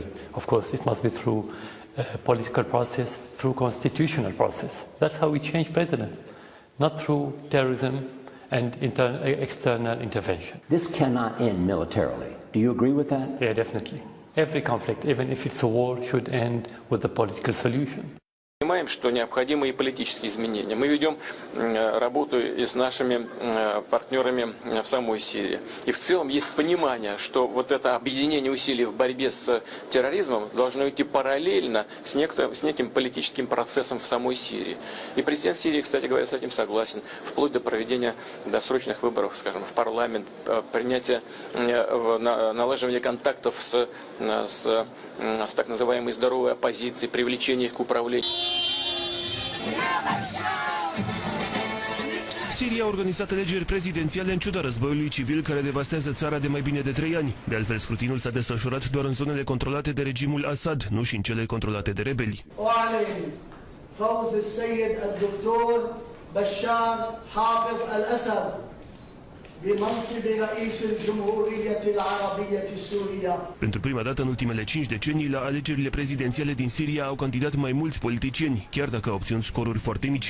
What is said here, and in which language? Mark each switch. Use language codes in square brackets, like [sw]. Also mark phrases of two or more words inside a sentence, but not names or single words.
[en] Of course, it must be through a political process, through constitutional process. That's how we change presidents. Not through terrorism and external intervention. This cannot end militarily. Do you agree with that? Yeah, definitely. Every conflict, even if it's a war, should end with a political solution. [ru] Понимаем, что необходимы и политические изменения. Мы ведем работу и с нашими партнерами в самой Сирии. И в целом есть понимание, что вот это объединение усилий в борьбе с терроризмом должно идти параллельно с неким политическим процессом в самой Сирии. И президент Сирии, кстати говоря, с этим согласен, вплоть до проведения досрочных выборов, скажем, в парламент, принятия, налаживания контактов с так называемой здоровой оппозицией, привлечения их к управлению. [ro] Siria a organizat alegeri prezidențiale în ciuda războiului civil care devastează țara de mai bine de 3 ani. De altfel, scrutinul s-a desfășurat doar în zonele controlate de regimul Assad, nu și în cele controlate de rebeli. Pentru prima dată în ultimele 5 decenii, la alegerile prezidențiale din Siria au candidat mai mulți politicieni, chiar dacă au obținut scoruri foarte mici.